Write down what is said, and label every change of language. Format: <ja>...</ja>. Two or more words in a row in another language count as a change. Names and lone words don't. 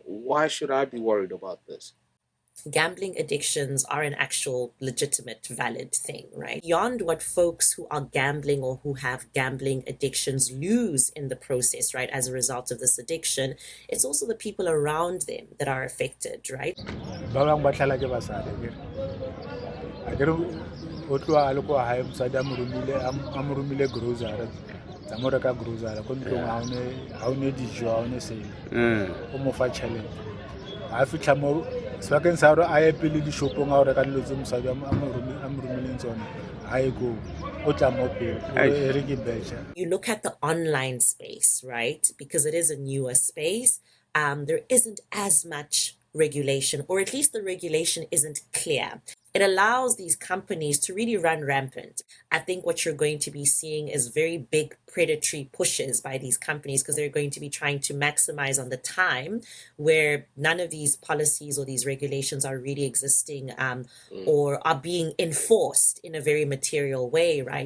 <en>Why should I be worried about this? Gambling addictions are an actual legitimate, valid thing, right? Beyond what folks who are gambling or who have gambling addictions lose in the process, right, as a result of this addiction, it's also the people around them that are affected, right?</en> <tn>ba bang ba tlala ke basadi akere o tloa a le kwa hae mosadi a mo romile grocery tsa mo reka grocery ko ntlong ha o ne dijo ha o ne selo o mo fa tšhelete a fitlha mo sebakeng sa gore a ye pele dishopong a go reka dilo tse mosadi a mo romileng tsone a ye ko o tla mo pele e re ke betšha.</tn> <en>You look at the online space, right, because it is a newer space, there isn't as much regulation, or at least the regulation isn't clear. It allows these companies to really run rampant. I think what you're going to be seeing is very big predatory pushes by these companies, because they're going to be trying to maximize on the time where none of these policies or these regulations are really existing or are being enforced in a very material way, right?</en>